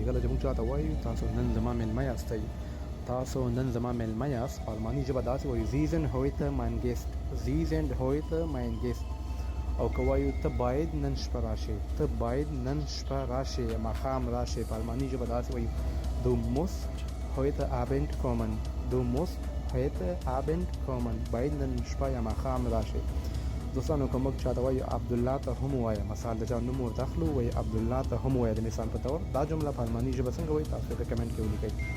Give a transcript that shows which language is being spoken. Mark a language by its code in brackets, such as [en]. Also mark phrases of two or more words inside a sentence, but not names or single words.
[ps] کله چې موږ چاته وایو تاسو نن زما میلمه یاستئ، تاسو نن زما میلمه یاست، په الماني ژبه داسې وایو [de] Sie sind heute mein Gast. Sie sind heute mein Gast. [ps] او که وایو ته باید نن شپه راشې، ته باید نن شپه راشې، ماښام راشې، په الماني ژبه داسې وایو [de] Du musst heute Abend kommen. Du musst heute Abend kommen. [ps] باید نن شپه یا ماښام راشې. دوستانو که موږ چاته وایو عبدالله ته هم ووایه، مثال د چا نوم ورته اخلو، وایي عبدالله ته هم ووایه د مثال په طور. دا جمله په الماني ژبه څنګه وایي؟ تاسو په کمنټ کې ولیکئ.